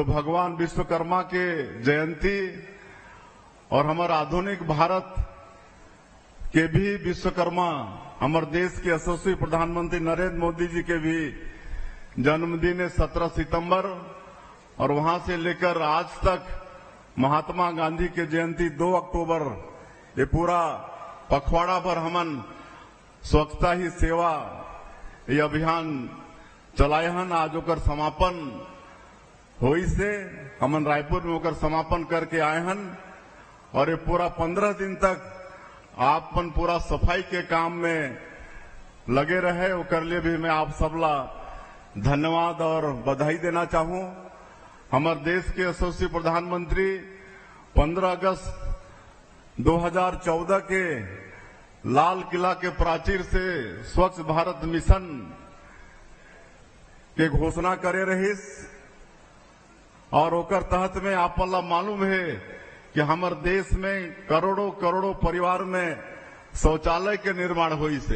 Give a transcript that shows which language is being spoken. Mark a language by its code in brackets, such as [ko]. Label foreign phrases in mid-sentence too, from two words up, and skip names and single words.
[hne] भगवान विश्वकर्मा के जयंती और हमारा आधुनिक भारत के भी विश्वकर्मा, हमारे देश के यशस्वी प्रधानमंत्री नरेंद्र मोदी जी के भी जन्मदिन है 17 सितंबर, और वहां से लेकर आज तक महात्मा गांधी के जयंती 2 अक्टूबर, ये पूरा पखवाड़ा पर हमन स्वच्छता ही सेवा ये अभियान चलाए हन। आज ओकर समापन होई से हमन रायपुर में ओकर समापन करके आए हन, और ये पूरा 15 दिन तक आपन पूरा सफाई के काम में लगे रहे। ओकर लिए भी मैं आप सबला धन्यवाद और बधाई देना चाहूं। हमारे देश के यशस्वी प्रधानमंत्री 15 अगस्त 2014 के लाल किला के प्राचीर से स्वच्छ भारत मिशन के घोषणा करे रहिस, और ओकर तहत में आप मालूम है कि हमारे देश में करोड़ों करोड़ों परिवार में शौचालय के निर्माण हुई से।